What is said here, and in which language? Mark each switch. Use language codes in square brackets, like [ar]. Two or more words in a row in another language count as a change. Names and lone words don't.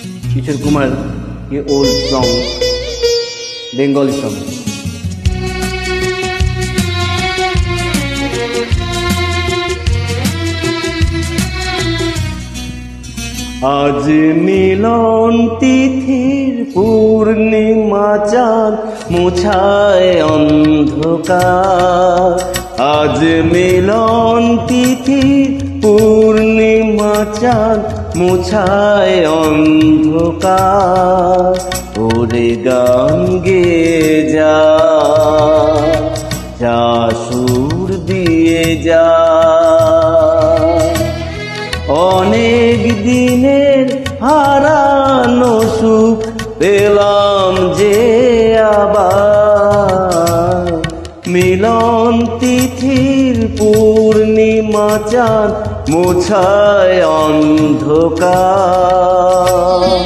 [en] Kishore Kumar, ये old song, Bengali song. [bn] আজ মিলন তিথির পূর্ণিমা চাঁদ মোছায় অন্ধকার আজ মিলন তিথির পূর্ণিমা চাঁদ মোছায় অন্ধকার ওরে গান গেয়ে যা যা সুর দিয়ে যা অনেক দিনের হারানো সুখ পেলাম যে আবার মিলন তিথির পূর্ণিমা চাঁদ মোছায় অন্ধকার।